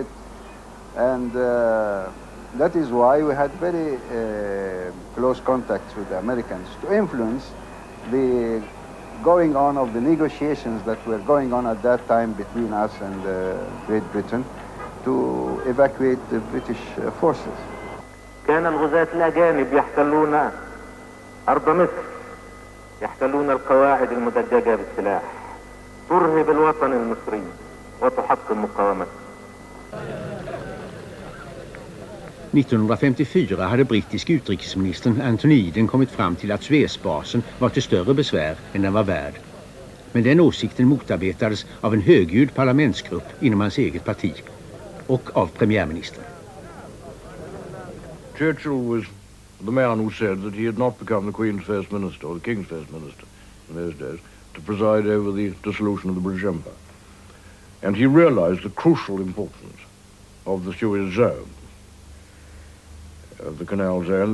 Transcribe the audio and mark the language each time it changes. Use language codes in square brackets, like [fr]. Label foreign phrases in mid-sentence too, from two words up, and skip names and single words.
[en] And that is why we had very close contacts with the Americans to influence the going on of the negotiations that were going on at that time between us and Great Britain to evacuate the British forces. [ar] كان الغزاة الأجانب يحتلون أرض مصر، يحتلون القواعد المدججة بالسلاح، ترهب الوطن المصري وتحطم مقاومته. [sv] 1954 hade brittiske utrikesministern Anthony Eden kommit fram till att Suezbasen var till större besvär än den var värd. Men den åsikten motarbetades av en högljudd parlamentsgrupp inom hans eget parti och av premiärministern. [en] Churchill was the man who said that he had not become the Queen's first minister or the King's first minister in those days to preside over the dissolution of the British Empire. And he realized the crucial importance of the Suez zone, of the canal zone.